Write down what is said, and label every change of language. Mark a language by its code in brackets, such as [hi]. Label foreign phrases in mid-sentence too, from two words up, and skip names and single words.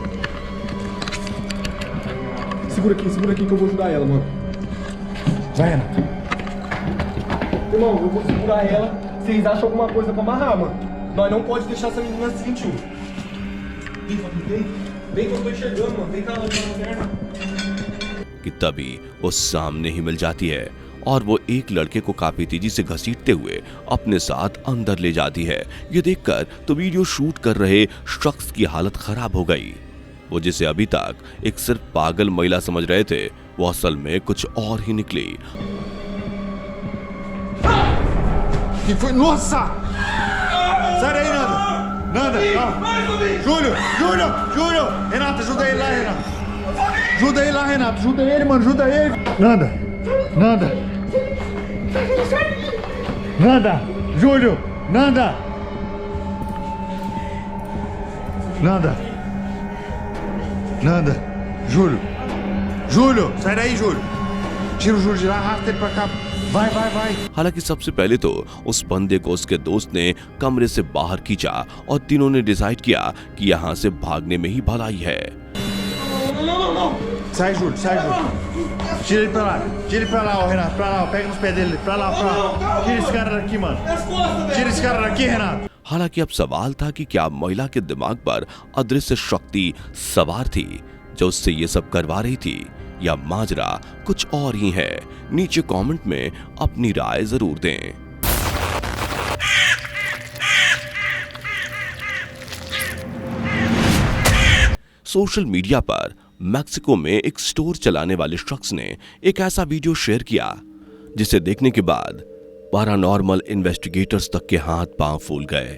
[pt] Segura aqui que eu vou ajudar ela, mano. Vai, Renato. Irmão, eu vou segurar ela. Vocês acham alguma coisa pra amarrar, mano? Nós não pode deixar essa menina se sentir. Vem, Fabinho, vem que eu tô enxergando, mano. Vem cá, lanterna. [hi] कि तभी वो सामने ही मिल जाती है और वो एक लड़के को काफी तेजी से घसीटते हुए अपने साथ अंदर ले जाती है। ये देखकर तो वीडियो शूट कर रहे शख्स की हालत खराब हो गई। वो जिसे अभी तक एक सिर्फ पागल महिला समझ रहे थे, वो असल में कुछ और ही निकली। [pt] Que foi? Nossa! Sai daí, Nanda! Nanda! Júlio! Renata, ajuda ele lá, Renata! Ajuda ele lá, Renato! Ajuda ele, mano! Ajuda ele! Nanda! Júlio! Nanda! Júlio! Sai daí, Júlio! Tira o Júlio de lá, arrasta ele pra cá! Vai! [hi] हालांकि सबसे पहले तो उस बंदे को उसके दोस्त ने कमरे से बाहर खींचा और तीनों ने डिसाइड किया कि यहाँ से भागने में ही भलाई है। [pt] Sai, Júlio! Tira ele pra lá, ó, Renato! Pra lá, ó, pega nos pés dele! Pra lá! Tira esse cara daqui, mano! Tira esse cara daqui, Renato! [hi] हालांकि अब सवाल था कि क्या महिला के दिमाग पर अदृश्य शक्ति सवार थी जो उससे ये सब करवा रही थी, या माजरा कुछ और ही है। नीचे कमेंट में अपनी राय जरूर दें। [en] social media [hi] पर मैक्सिको में एक स्टोर चलाने वाले शख्स ने एक ऐसा वीडियो शेयर किया जिसे देखने के बाद [en] paranormal investigators [hi] तक के हाथ पांव फूल गए।